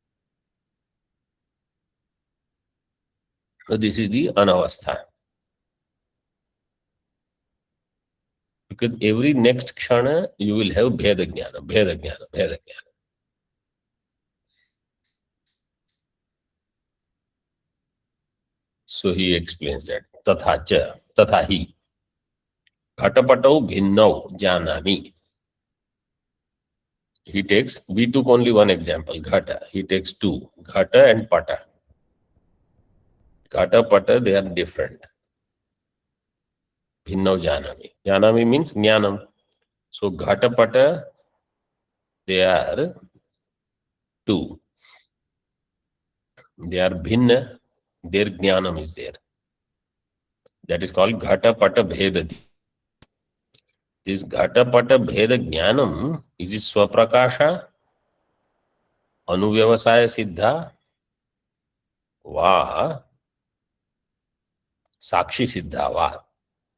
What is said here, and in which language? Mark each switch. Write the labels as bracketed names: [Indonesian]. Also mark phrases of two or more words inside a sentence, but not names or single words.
[English] So this is the Anavastha. Because every next Kshana you will have [Sanskrit] भेद ज्ञान, भेद ज्ञान, भेद ज्ञान. [English] So he explains that. [Sanskrit] तथाच, तथाहि. घटपटौ भिन्नौ जानामि. [English] He takes, we took only one example, Ghata. He takes two, Ghata and Pata. Ghata, Pata, they are different. [Sanskrit] भिन्नौ जानामि. [English] Janami means jnanam. So Ghata, Pata, they are two. They are bhinna, their jnanam is there. That is called [Sanskrit] घट पट भेदति. This घट पट भेद ज्ञानम्, is it स्वप्रकाश, अनुव्यवसाय सिद्ध, वा, साक्षि सिद्ध वा.